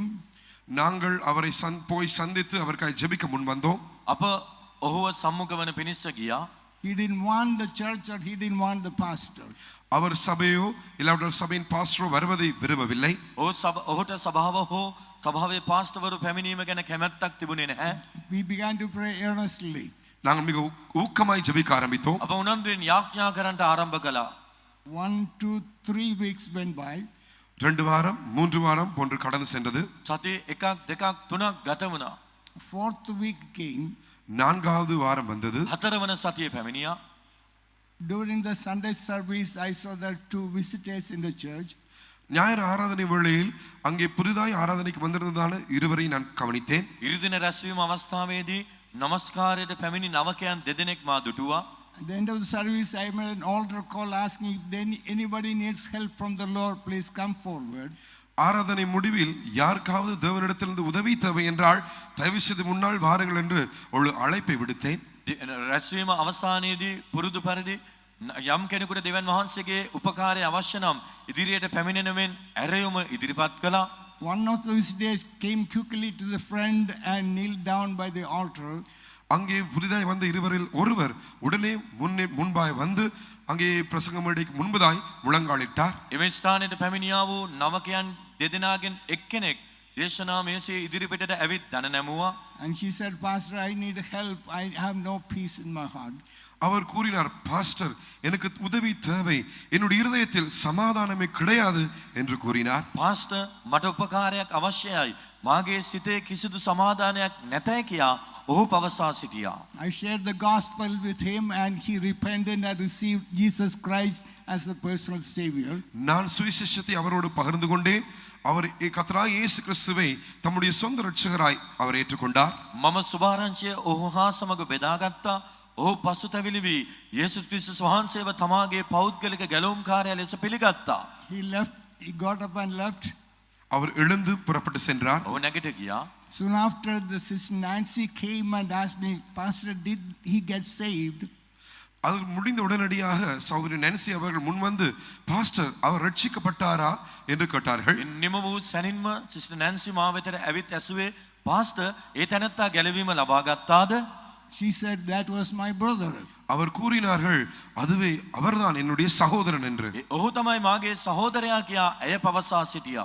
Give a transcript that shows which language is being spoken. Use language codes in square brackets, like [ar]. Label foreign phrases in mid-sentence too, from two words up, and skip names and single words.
[ta] நாங்கள் அவரை போய் சந்தித்து அவருக்காக ஜெபிக்க முன் வந்தோம். [si] අප ඔහුව සම්මුඛ වන පිණිස ගියා. [en] He didn't want the church or he didn't want the pastor. [ta] அவர் சபையோ இல்லாவிட்டால் சபையின் பாஸ்டரோ வருவதை விரும்பவில்லை. [si] ඔහුට සභාව හෝ සභාවේ පාස්ටර්වරු පැමිණීම ගැන කැමැත්තක් තිබුණේ නැහැ. [en] We began to pray earnestly. [ta] நாங்கள் மிக ஊக்கமாய் ஜெபிக்க ஆரம்பித்தோம். [si] අප උනන්දුවෙන් යාඥා කරන්නට ආරම්භ කළා. [en] 1, 2, 3 weeks went by. [ta] 2 வாரம் 3 வாரம் போன்று கடந்து சென்றது. [si] සති 1 2 3 ගත වුණා. [en] 4th week came. [ta] 4வது வாரம் வந்தது. [si] 4 වන සතියේ පැමිණියා. [en] During the Sunday service, I saw there 2 visitors in the church. [ta] ஞாயிறு ஆராதனை வேளையில் அங்கே புதிதாய் ஆராதனைக்கு வந்திருந்ததான இருவரை நான் கவனித்தேன். [si] ඉරිදින රැස්වීම අවස්ථාවේදී නමස්කාරයට පැමිණි නවකයන් දෙදෙනෙක් මා දුටුවා. [en] At the end of the service, I made an altar call asking if anybody needs help from the Lord, please come forward. [ta] ஆராதனை முடிவில் யாருக்காவது தேவனிடத்திலிருந்து உதவி தேவை என்றால் தயவு செய்து முன்னால் வாருங்கள் என்று ஒரு அழைப்பை விடுத்தேன். [si] රැස්වීම අවසානයේදී පුරුදු පරිදි යම් කෙනෙකුට දෙවියන් වහන්සේගේ උපකාරය අවශ්‍ය නම් ඉදිරියට පැමිණෙනවෙන් ඇරයුම ඉදිරිපත් කළා. [en] One of the visitors came quickly to the friend and kneeled down by the altar. [ta] அங்கே புதிதாய் வந்த இருவரில் ஒருவர் உடனே முன்பாய் வந்து அங்கே பிரசங்க மேடைக்கு முன்பதாய் முழங்காலிட்டார். [si] එම ස්ථානයට පැමිණියා වූ නවකයන් දෙදෙනාගෙන් එක්කෙනෙක් දේශනා මේසේ ඉදිරිපිටට ඇවිත් දන නැමුවා. [en] And he said, Pastor, I need help. I have no peace in my heart. [ta] அவர் கூறினார், பாஸ்டர், எனக்கு உதவி தேவை, என்னுடைய இருதயத்தில் சமாதானமே கிடையாது என்று கூறினார். [si] පාස්ටර් මට උපකාරයක් අවශ්‍යයි. මාගේ සිතේ කිසිදු සමාදානයක් නැතයි කියා ඔහු පවසා සිටියා. [en] I shared the gospel with him and he repented and received Jesus Christ as a personal savior. [ta] நான் சுவிசேஷத்தை அவரோடு பகிர்ந்து கொண்டேன். அவர் கர்த்தராகிய இயேசு கிறிஸ்துவை தம்முடைய சொந்த இரட்சகராய் அவர் ஏற்றுக்கொண்டார். [si] මම සුභාරංචිය ඔහු හා සමග බෙදාගත්තා. ඔහු පසුතැවිලි වී යේසුස් ක්‍රිස්තුස් වහන්සේව තමාගේ පෞද්ගලික ගැලවුම්කාරයා ලෙස පිළිගත්තා. [en] He got up and left. [ta] அவர் எழுந்து புறப்பட்டு சென்றார். [si] ඔහු නැගිට ගියා. [en] Soon after, the sister Nancy came and asked me, Pastor, did he get saved? [ta] அது முடிந்த உடனடியாக சகோதரி நான்சி அவர்கள் முன் வந்து, பாஸ்டர், அவர் ரட்சிக்கப்பட்டாரா என்று கேட்டார்கள். [si] නිම වූ සැනින්ම සිස්ටර් නැන්සි මා වෙතට ඇවිත් ඇසුවේ, පාස්ටර්, ඒ තැනැත්තා ගැලවීම ලබා ගත්තාද? [en] She said, that was my brother. [ta] அவர் கூறினார்கள், அதுவே அவர்தான் என்னுடைய சகோதரன் என்று. [si] ඔහු තමයි මාගේ සහෝදරයා කියා ඇය පවසා සිටියා.